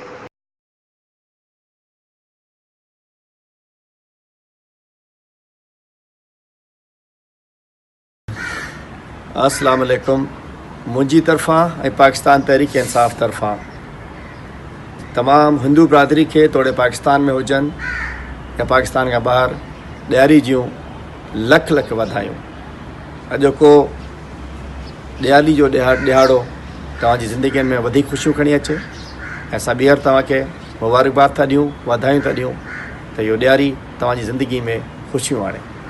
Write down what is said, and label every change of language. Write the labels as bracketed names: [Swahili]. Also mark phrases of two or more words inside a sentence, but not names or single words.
[Arabic] السلام علیکم۔ [Sindhi] منجی طرفاں پاکستان تحریک انصاف طرفاں تمام ہندو برادری کے توڑے پاکستان میں ہوجن یا پاکستان کا باہر ॾियारी जूं लख लख वाधायूं। अॼु को ॾियारी जो ॾिहाड़ो तव्हांजी ज़िंदगीअ में वधीक ख़ुशियूं खणी अचे। असां ॿीहर तव्हांखे मुबारकबाद था ॾियूं, वाधायूं था ॾियूं त इहो ॾियारी तव्हांजी ज़िंदगी में ख़ुशियूं आणे।